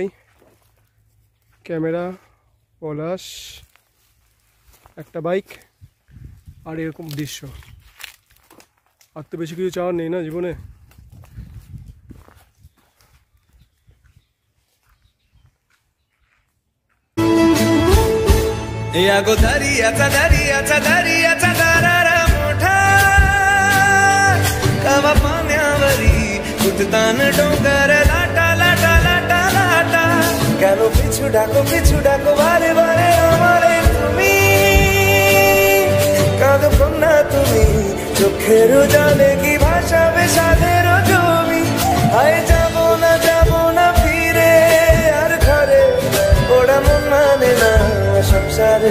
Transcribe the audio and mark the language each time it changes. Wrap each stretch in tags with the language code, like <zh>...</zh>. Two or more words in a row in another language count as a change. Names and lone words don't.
<bn>ক্যামেরা, পলাশ, একটা বাইক, আর এরকম দৃশ্য। আর তো বেশি কিছু চাওয়ার নেই না জীবনে।</bn> <mr>या गो दरियाचा दरियाचा दरियाचा दरारा मोठा कवा पाण्यावरी उठतान डोंगर लाटा लाटा लाटा लाटा</mr> <bn>কেন পিছু ডাকো বারে বারে আমারে তুমি কাঁদো কন্যা তুমি চোখের জলে কি ভাসাবে সাদের জমি হায় যাব না ফিরে আর ঘরে ওরা মন মানে না সংসারে</bn>